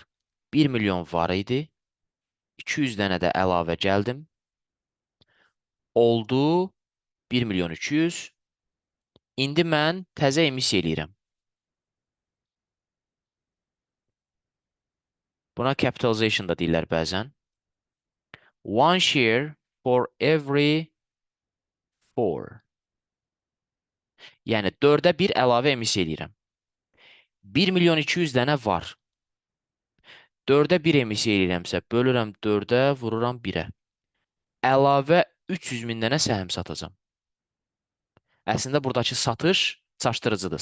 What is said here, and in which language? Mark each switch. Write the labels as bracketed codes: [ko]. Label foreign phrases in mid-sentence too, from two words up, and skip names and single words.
[az] 1 milyon var idi. 200 dənə də əlavə gəldim. Oldu 1 milyon 200. İndi mən təzə emissiya eləyirəm. Buna capitalization da deyirlər bəzən. [en] One share for every 4. [az] Yəni 4-ə 1 əlavə emissiya eləyirəm. 1 milyon 200 dənə var. 4-ə 1 emissiya eləyirəmsə, bölürəm 4-ə, vururam 1-ə. Əlavə 300 min dənə səhm satacam. Əslində buradakı satış çaşdırıcıdır.